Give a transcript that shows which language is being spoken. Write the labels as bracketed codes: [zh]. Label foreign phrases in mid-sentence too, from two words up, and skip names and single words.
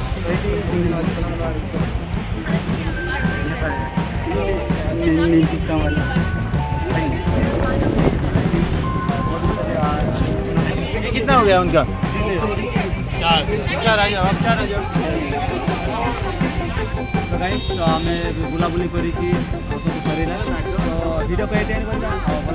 [hi] कितना हो गया उनका 4 आ जाओ आप 4 आ जाओ। [or] ଗାଇସ୍ ତ ଆମେ ବୁଲାବୁଲି କରିକି ସବୁ ସରିଲା ତ ଭିଡ଼ିଓ ଏଇଠି ଏଣ୍ଡ କରିବା।